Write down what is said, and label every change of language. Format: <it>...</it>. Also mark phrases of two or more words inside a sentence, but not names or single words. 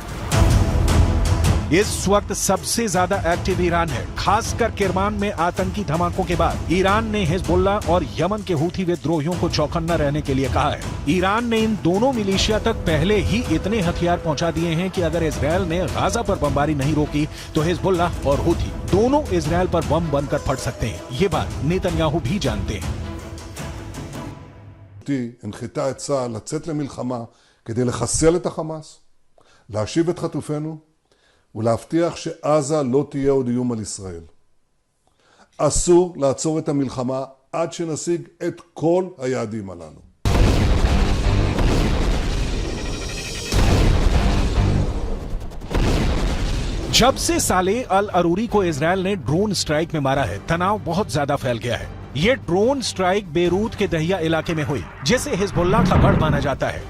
<hi>इस वक्त सबसे ज्यादा एक्टिव ईरान है, खासकर किरमान में आतंकी धमाकों के बाद ईरान ने हिजबुल्लाह और यमन के हूथी विद्रोहियों को चौकन्ना रहने के लिए कहा है। ईरान ने इन दोनों मिलिशिया तक पहले ही इतने हथियार पहुंचा दिए हैं कि अगर इजराइल ने गाजा पर बमबारी नहीं रोकी तो हिजबुल्लाह और हूथी दोनों इजराइल पर बम बनकर फट सकते हैं। ये बात नेतन्याहू भी जानते हैं।</hi> <he>הנחתה את צה"ל לצאת למלחמה כדי לחסל את החמאס, להשיב את חטופינו ולהבטיח שעזה לא תהיה עוד איום על ישראל. אסור לעצור את המלחמה עד שנשיג את כל היעדים הללו.</he> <hi>जब से सालेह अल अरूरी को इजराइल ने</hi> <en>drone strike</en> <hi>में मारा है, तनाव बहुत ज्यादा फैल गया है। ये</hi> <en>drone strike</en> <hi>बेरूत के दहिया इलाके में हुई, जिसे हिजबुल्लाह का गढ़ माना जाता है।</hi>